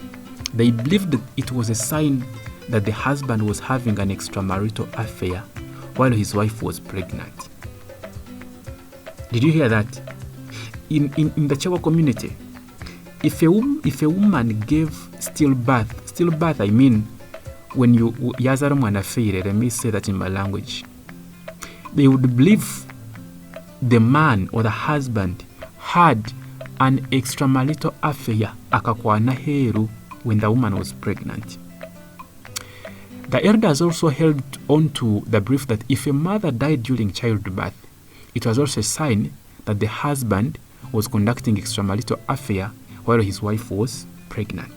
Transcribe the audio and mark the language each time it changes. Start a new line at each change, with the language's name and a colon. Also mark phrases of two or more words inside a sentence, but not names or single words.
English: They believed that it was a sign that the husband was having an extramarital affair while his wife was pregnant. Did you hear that? In the Chewa community, if a woman gave stillbirth, I mean, when you
Nyanja: yazara mwana feire,
English: let me say that in my language, they would believe the man or the husband had an extramarital affair
Nyanja: akakwana heru
English: when the woman was pregnant. The elders also held on to the belief that if a mother died during childbirth, it was also a sign that the husband was conducting extramarital affair while his wife was pregnant.